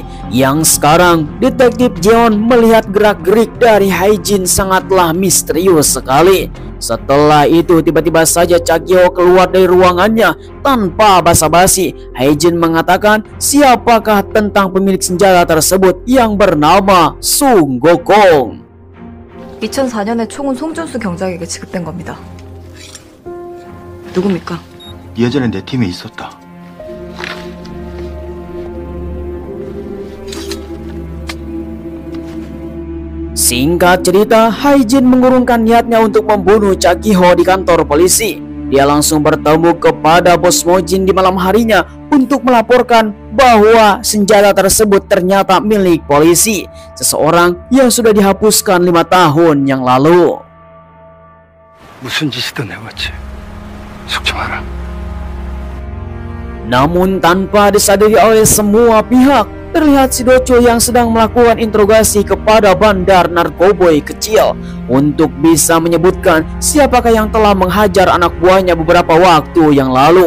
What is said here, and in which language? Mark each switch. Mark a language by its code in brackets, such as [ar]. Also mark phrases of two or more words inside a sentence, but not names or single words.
[id] Yang sekarang, detektif Jeon melihat gerak-gerik dari Hae-jin sangatlah misterius sekali. Setelah itu, tiba-tiba saja Cha Gi-ho keluar dari ruangannya tanpa basa-basi. Hae-jin mengatakan siapakah tentang pemilik senjata tersebut yang bernama Sung Gokong. [ko] 2004년에 총은 송준수 경장에게 지급된 겁니다. 누굽니까? 예전에 내 팀에 있었다. [id] Singkat cerita, Hae-jin mengurungkan niatnya untuk membunuh Cha Gi-ho di kantor polisi. Dia langsung bertemu kepada bos Mojin di malam harinya untuk melaporkan bahwa senjata tersebut ternyata milik polisi, seseorang yang sudah dihapuskan 5 tahun yang lalu. [ko] 무슨 짓이든 해봤지. 속지 마라. [id] Namun tanpa disadari oleh semua pihak, terlihat si Do-chul yang sedang melakukan interogasi kepada bandar narkoboy kecil untuk bisa menyebutkan siapakah yang telah menghajar anak buahnya beberapa waktu yang lalu.